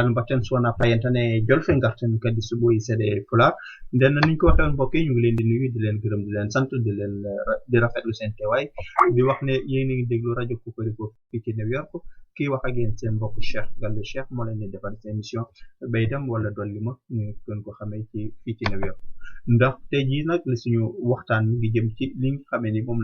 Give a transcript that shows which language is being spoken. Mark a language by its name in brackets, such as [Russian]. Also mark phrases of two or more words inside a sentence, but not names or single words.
[Fula] no mbatten so wona payen tan e jolfe garten kadi so ɓooyi seeɗa e Pulaar nden noon [Wolof] niñ ko waxee on mbokk yi ñu ngi leen di nuyu di leen gërëm di leen sant di rafetlu seen teewaay di wax ne yéen a ngi déglu radio Kokoriko fii ci New York kii wax ak yéen seen mbokk Cheikh Galle Cheikh moo leen di defal seen émission bay dem wala dolli ma ñu gën ko xamee ci fii ci New York ndax tey jii nag la suñu waxtaan mi ngi jëm ci li nga xamee ni moom